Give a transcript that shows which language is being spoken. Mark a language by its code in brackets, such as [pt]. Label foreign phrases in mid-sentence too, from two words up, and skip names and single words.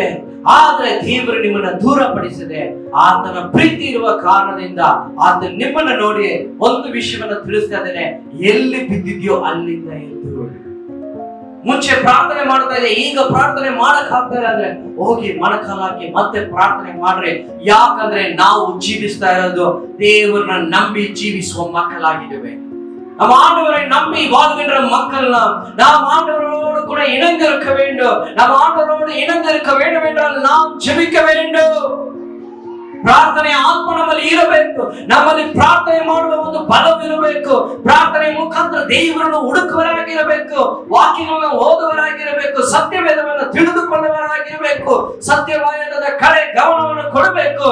[kn] ಆದ್ರೆ ದೇವರು ನಿಮ್ಮನ್ನ ದೂರಪಡಿಸದೆ ಆತನ ಪ್ರೀತಿ ಇರುವ ಕಾರಣದಿಂದ ಆತ ನಿಮ್ಮನ್ನ ನೋಡಿ ಒಂದು ವಿಷಯವನ್ನು ತಿಳಿಸ್ತಾ ಇದ್ದೇನೆ, ಎಲ್ಲಿ ಬಿದ್ದಿದ್ಯೋ ಅಲ್ಲಿಂದ ಎದ್ದು. ಮುಂಚೆ ಪ್ರಾರ್ಥನೆ ಮಾಡ್ತಾ ಇದೆ, ಈಗ ಪ್ರಾರ್ಥನೆ ಮಾಡಕ್ ಆಗ್ತಾ ಇಲ್ಲ ಅಂದ್ರೆ ಹೋಗಿ ಮೊಣಕಾಲು ಹಾಕಿ ಮತ್ತೆ ಪ್ರಾರ್ಥನೆ ಮಾಡ್ರಿ. ಯಾಕಂದ್ರೆ ನಾವು ಜೀವಿಸ್ತಾ ಇರೋದು ದೇವರನ್ನ ನಂಬಿ ಜೀವಿಸುವ ಮಕ್ಕಳಾಗಿದ್ದೇವೆ. [ta] நம்ம ஆண்டவரை நம்பி வாழ்கின்ற மக்கள் நாம் ஆண்டவரோடு கூட இணைந்திருக்க வேண்டும். நாம் ஆண்டவரோடு இணைந்திருக்க வேண்டும் என்றால் நாம் ஜெபிக்க வேண்டும். [kn] ಪ್ರಾರ್ಥನೆ ಆತ್ಮ ನಮ್ಮಲ್ಲಿ ಇರಬೇಕು. ನಮ್ಮಲ್ಲಿ ಪ್ರಾರ್ಥನೆ ಮಾಡುವ ಒಂದು ಬಲವಿರಬೇಕು. ಪ್ರಾರ್ಥನೆ ಮುಖಾಂತರ ದೇವರನ್ನು ಹುಡುಕುವರಾಗಿರಬೇಕು, ವಾಕ್ಯಗಳನ್ನು ಓದುವರಾಗಿರಬೇಕು, ಸತ್ಯವೇದವನ್ನು ತಿಳಿದುಕೊಳ್ಳುವರಾಗಿರಬೇಕು, ಸತ್ಯವೇದದ ಕಡೆ ಗಮನವನ್ನು ಕೊಡಬೇಕು.